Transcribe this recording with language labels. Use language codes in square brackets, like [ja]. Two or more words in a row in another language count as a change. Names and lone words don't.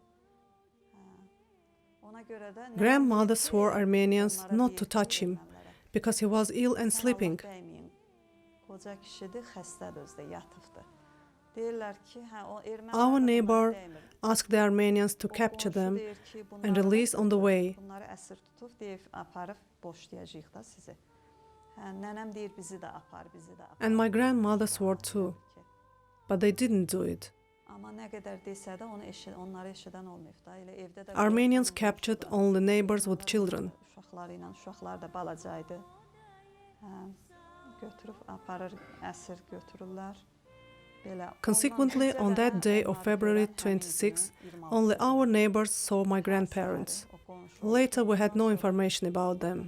[en] Grandmother swore Armenians not to touch him because he was ill and sleeping. [az] Qoca kişidir, xəstədir özdə, yatıbdır. Deyirlər ki, o ermənilər [en] Our [az] də [en] neighbor [az] bunları demir. [en] asked the Armenians to [az] O [en] capture [az] qonşu [en] them [az] deyir ki, [en] and [az] bunları [en] release on the way. [az] Bunları əsir tutub, deyib aparıb boşlayacağıq da sizi. Nənəm deyir bizi də apar, bizi də apar. [en] And my grandmother swore too, but they didn't do it. [az] Amma nə qədər desə də onları eşidən olmayıb da. Elə evdə də [en] Armenians captured only neighbors with children. [az] uşaqları ilə, uşaqlar da balacaydı. Götürüb aparır, əsir götürürlər. Belə. [en] Consequently, [az] Ondan [en] on [az] öncə [en] that [az] də [en] day of [az] onlar [en] February [az] belə həmin [en] 26, [az] günü, 26 [en] only our neighbors saw my grandparents. [az] o qonşu [en] Later, we had no information about them.